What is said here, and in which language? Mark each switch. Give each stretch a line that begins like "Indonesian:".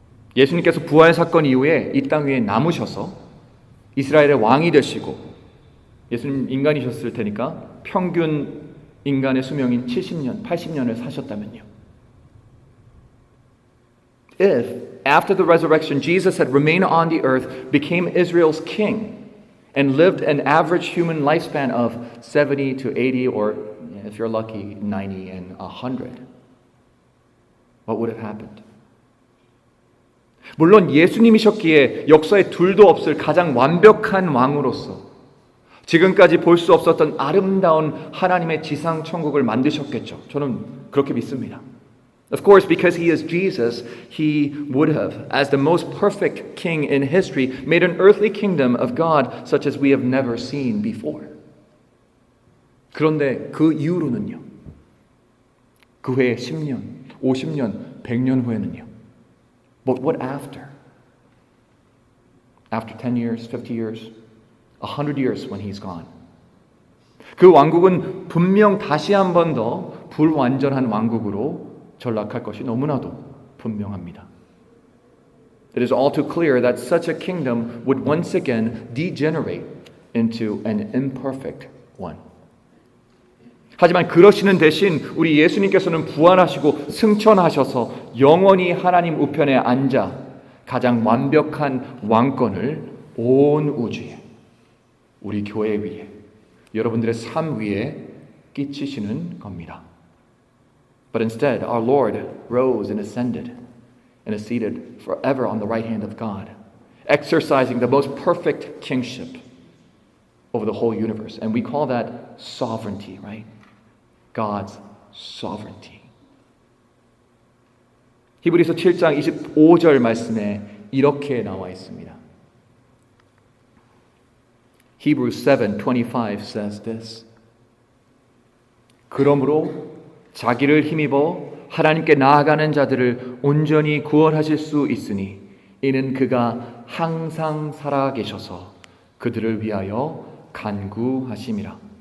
Korean: 예수님께서 부활 사건 이후에 이 땅 위에 남으셔서 이스라엘의 왕이 되시고 예수님 인간이셨을 테니까 평균 인간의 수명인 70년, 80년을 사셨다면요.
English: If, after the resurrection, Jesus had remained on the earth, became Israel's king, and lived an average human lifespan of 70 to 80 or if you're lucky 90 and 100, what would have happened?
Korean: 물론 예수님이셨기에 역사에 둘도 없을 가장 완벽한 왕으로서 지금까지 볼 수 없었던 아름다운 하나님의 지상 천국을 만드셨겠죠. 저는 그렇게 믿습니다.
English: Of course, because he is Jesus, he would have, as the most perfect king in history, made an earthly kingdom of God such as we have never seen before.
Korean: 그런데 그 이후로는요. 그 후에 10년, 50년, 100년 후에는요.
English: But what after? After 10 years, 50 years, 100 years when he's gone.
Korean: 그 왕국은 분명 다시 한 번 더 불완전한 왕국으로 전락할 것이 너무나도 분명합니다.
English: It is all too clear that such a kingdom would once again degenerate into an imperfect one.
Korean: 하지만 그러시는 대신 우리 예수님께서는 부활하시고 승천하셔서 영원히 하나님 우편에 앉아 가장 완벽한 왕권을 온 우주에, 우리 교회 위에, 여러분들의 삶 위에 끼치시는 겁니다.
English: But instead, our Lord rose and ascended and is seated forever on the right hand of God, exercising the most perfect kingship over the whole universe. And we call that sovereignty, right? God's sovereignty.
Korean: 히브리서 7장 25절 말씀에 이렇게 나와 있습니다.
English: Hebrews 7:25 says this.
Korean: 그러므로 자기를 힘입어 하나님께 나아가는 자들을 온전히 구원하실 수 있으니 이는 그가 항상 살아계셔서 그들을 위하여 간구하심이라.